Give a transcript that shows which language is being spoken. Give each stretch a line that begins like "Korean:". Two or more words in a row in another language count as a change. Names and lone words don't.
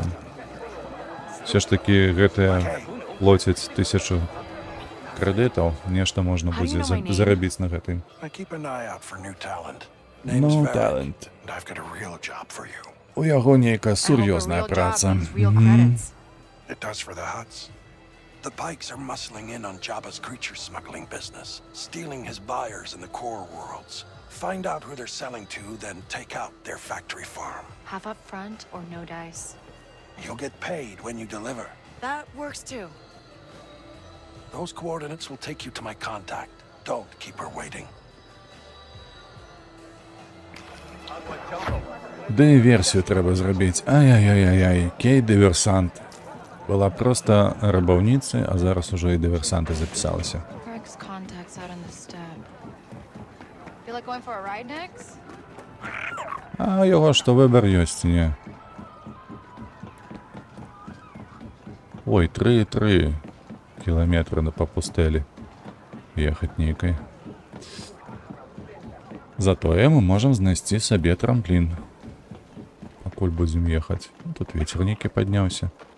Belarusian: Все ж такі гэтыя плоцяць 1000 крэдытаў. Нешта можна будзе зарабіць на гэтым. Ну, талент. У яго нейкая сур'ёзная праца.
English: The Pikes are muscling in on Jabba's creature smuggling business, stealing his buyers in the core worlds. Find out who they're selling to, then take out their factory farm. Half up front or no dice? You'll get paid when you deliver. That works too. Those coordinates will take you to my contact. Don't keep her waiting.
Belarusian: Дыверсію трэба зрабіць. Ай-яй-яй-яй, кей-дыверсант. Была просто рабаўніцы, а зараз ужо і дыверсанты запісалася. А яго што, выбар ёсць, не? Ой, 3,3 кіламетры па пустэлі ехаць нейкай. Затое мы можам знайсці сабе трамплін. Пакуль будзем ехаць. Тут вецер нейкі падняўся.